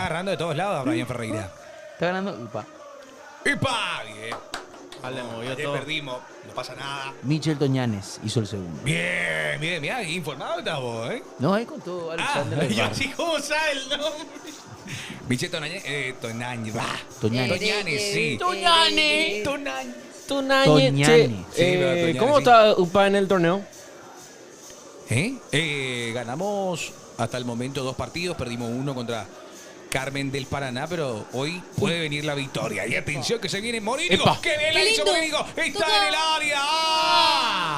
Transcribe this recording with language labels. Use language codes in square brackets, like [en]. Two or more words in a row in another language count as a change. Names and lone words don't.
[es] agarrando de todos lados a Brian Ferreira. Está ganando. Upa. ¡Epa! Bien. Le movió Ayer todo. perdimos. No pasa nada. Michel Toñanes hizo el segundo. Bien, bien, mirá, informado estás vos, ¿eh? No, ahí contó Alexander del yo Bar. así como sabe el nombre. Michel Tonañez, Tonañez, va. Toñanes. Toñanes, sí. Toñanes. Tonañez. Toñanes. ¿Cómo está UPA en el torneo? Ganamos hasta el momento 2 partidos, perdimos 1 contra Carmen del Paraná, pero hoy puede venir la victoria. Y atención que se viene Morínigo. ¡Epa! ¡Qué bien la ¡Qué hizo lindo! Morínigo! ¡Está Toca. en el área! ¡Ah!